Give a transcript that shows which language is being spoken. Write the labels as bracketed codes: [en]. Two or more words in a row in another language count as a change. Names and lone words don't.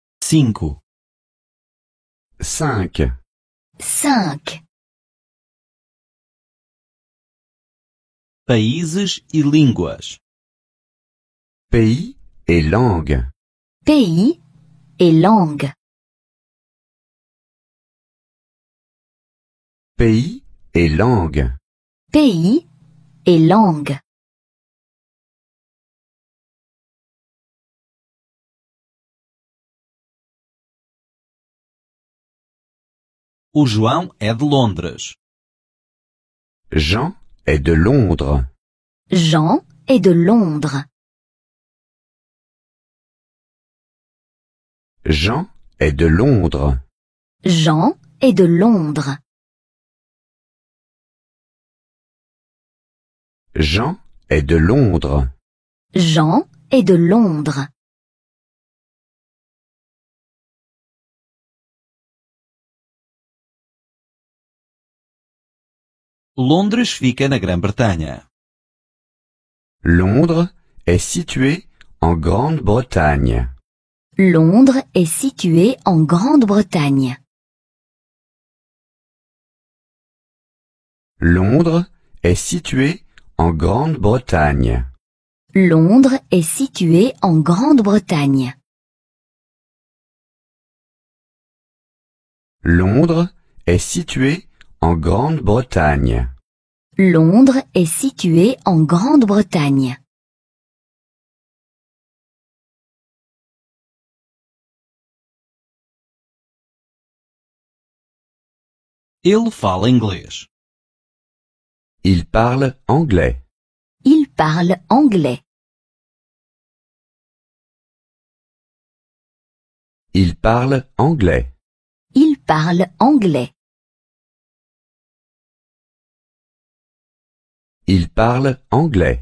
[pt] 5, 5, 5. países e línguas, [fr] pays et langue, Pays et langue. pays et langue, Pays et langue. [pt] o João é de Londres, [fr] Jean est de Londres, Jean est de Londres. Jean est de Londres, Jean est de Londres. Jean est de Londres, Jean est de Londres. [pt] Londres fica na Grã-Bretanha. [fr] Londres est situé en Grande-Bretagne, Londres est situé en Grande-Bretagne. Londres est situé en Grande-Bretagne, Londres est situé en Grande-Bretagne. Londres est situé en Grande-Bretagne, Londres est situé en Grande-Bretagne. [pt] Ele fala inglês. [fr] il parle anglais, Il parle anglais. il parle anglais, Il parle anglais. il parle anglais,